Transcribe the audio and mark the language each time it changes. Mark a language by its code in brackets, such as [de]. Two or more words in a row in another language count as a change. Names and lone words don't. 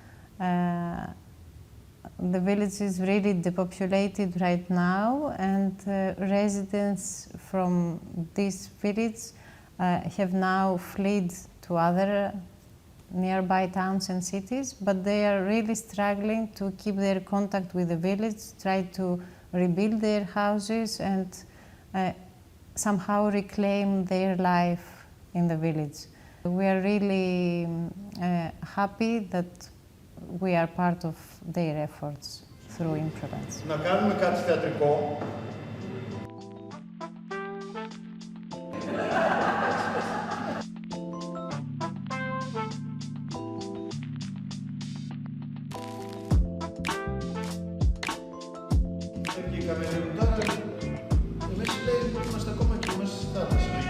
[en] The village is really depopulated right now, and residents from this village have now fled to other nearby towns and cities, but they are really struggling to keep their contact with the village, try to rebuild their houses and somehow reclaim their life in the village. We are really happy that we are part of their efforts through Improlance. [el] Να κάνουμε κάτι θεατρικό. Βγήκαμε λίγο τώρα, εμείς λέει είμαστε ακόμα και μέσα στη θάλασσα.